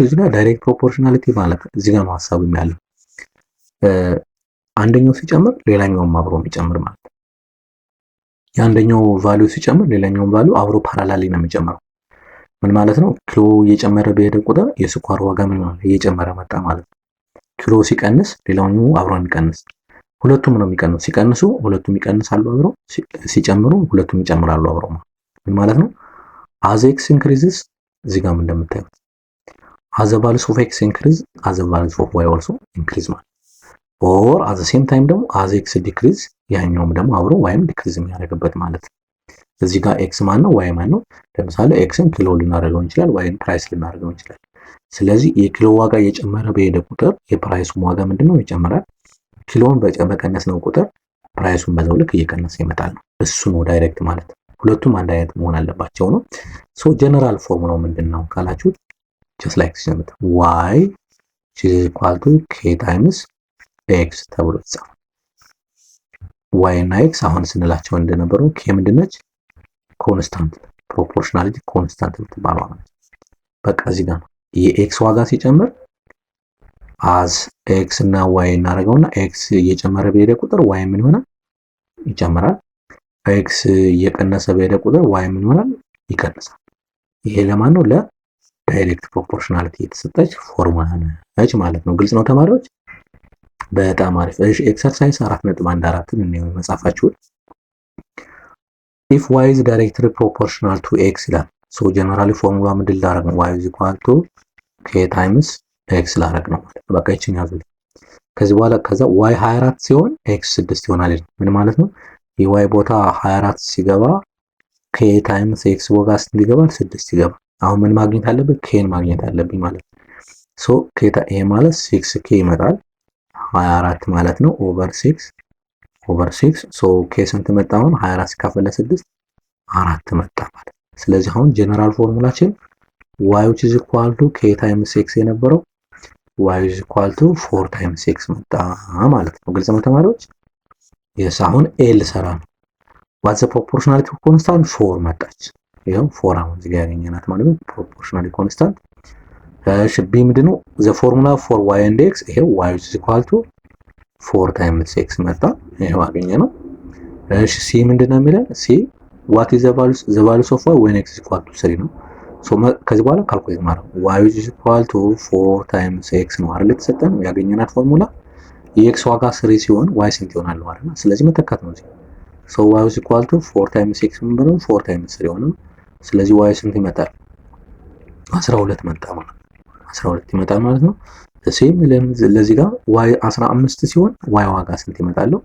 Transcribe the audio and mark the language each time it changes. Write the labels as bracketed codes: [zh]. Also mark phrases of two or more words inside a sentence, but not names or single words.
[am] እዚህ ጋር [en] direct proportionality [am] ማለት እዚህ ጋር ነው ሐሳቡ ያለው። አንደኛው ሲጨምር ሌላኛውም አብሮ የሚጨምር ማለት ነው። የአንደኛው ቫልዩ ሲጨምር ሌላኛውም ቫልዩ አብሮ ፓራላሊ ነው የሚጨምረው። ምን ማለት ነው? ኪሎ እየጨመረ በሄደ ቁጥር የስኳር ዋጋ ምን ማለት እየጨመረ መጣ ማለት ነው። ኪሎ ሲቀንስ ሌላኛው አብሮ የሚቀንስ፣ ሁለቱም ነው የሚቀንሱ። ሲቀንሱ ሁለቱም ይቀንሳሉ አብረው፣ ሲጨምሩ ሁለቱም ይጨምራሉ አብረው። ምን ማለት ነው? [en] as x increases [am] እዚህ ጋር እንደምታዩት [en] as the values of x increase as the values of y also increase ማለት or at the same time ደግሞ as x decrease [am] ያኛውም ደግሞ አብሮ yም ዲክሪዝ የሚያደርግበት ማለት ነው። እዚህ ጋር x ማን ነው y ማን ነው? ለምሳሌ xን ኪሎ ልናደርገው እንችላለን፣ yን ፕራይስ ልናደርገው እንችላለን። ስለዚህ የኪሎ ዋጋ እየጨመረ በሄደ ቁጥር የፕራይሱም ዋጋ ምንድነው ይጨምራል። ኪሎን በቀነስ ነው ቁጥር ፕራይሱን በዛው ልክ እየቀነሰ ይመጣል ነው። እሱ ነው ዳይሬክት ማለት ነው። ሁለቱም አንድ አይነት መሆን አለባቸው ነው። [en] so general [am] ፎርሙላው ምንድነው ካላችሁ [en] just like this y is equal to k times x [am] ተብሎ ይጻፋል። y እና x አሁን ስንላቸው እንደነበረው k ምንድነች? [en] constant proportionality constant [am] የምትባለው ማለት በቃ እዚህ ጋር ነው። የx ዋጋ ሲጨምር as x እና y እናደርገውና x እየጨመረ በሄደ ቁጥር y ምን ይሆናል? ይጨምራል። x እየቀነሰ በሄደ ቁጥር y ምን ይሆናል? ይቀንሳል። ይሄ ለማን ነው? ለዳይሬክት ፕሮፖርሽናሊቲ የተሰጠች ፎርሙላ ነች ማለት ነው። ግልጽ ነው ተማሪዎች? በጣም አሪፍ። እሺ ኤክሰርሳይዝ 4.14 ነው መጻፋችሁ። [en] if y is directly proportional to x [am] ይላል። [en] so generally formula [am] ምንድን ላደርግ ነው? [en] y is equal to k times x [am] ላደርግ ነው ማለት ነው። በቃ ይችን ያዙልኝ። ከዚህ በኋላ ከዛ y 24 ሲሆን x 6 ይሆናል። ምን ማለት ነው? የy ቦታ 24 ሲገባ [en] k times x [am] ቦታ ስንት ይገባል? 6 ይገባል። አሁን ምን ማግኘት አለብኝ? k ማግኘት አለብኝ ማለት ነው። ሶ k ይሄ ማለት 6k ይመጣል 24 ማለት ነው ኦቨር 6 ሶ k ስንት መጣ? አሁን 24 ሲካፈል ለ6 4 መጣ ማለት። ስለዚህ አሁን ጀነራል ፎርሙላችን [en] y is equal to k times x [am] የነበረው [en] y is equal to 4 times x [am] መጣ ማለት ነው። ግልጽ ነው ተማሪዎች? yes አሁን l ሰራ ነው። [en] what's the proportionality constant [am] 4 መጣች። ይሄው 4 አሁን እዚህ ጋር ያገኘናት ማለት ነው [en] proportionality constant። [am] እሺ b ምንድነው? [en] the formula for y and x ይሄው y is equal to 4 times x [am] መጣ። ይሄው አገኘነው። እሺ c ምንድነው የሚለን? [en] c what is the values of y when x is equal to 3 [am] ነው። ሶ ከዚህ በኋላ ካልኩሌት ማድረግ [en] y is equal to 4 times x [am] ነው አይደል የተሰጠን ያገኘናት ፎርሙላ። የኤክስ ዋጋ 3 ሲሆን ዋይ ስንት ይሆናል ማለት ነው። ስለዚህ መተካት ነው። ሶ [en] y is equal to 4 times x [am] ምን ብለው [en] 4 times 3 [am] ሆነ። ስለዚህ ዋይ ስንት ይመጣል? 12 መጣ ማለት ነው። 12 ይመጣል ማለት ነው። ሴም ለዚህ ጋር ዋይ 15 ሲሆን ዋይ ዋጋ ስንት ይመጣለው?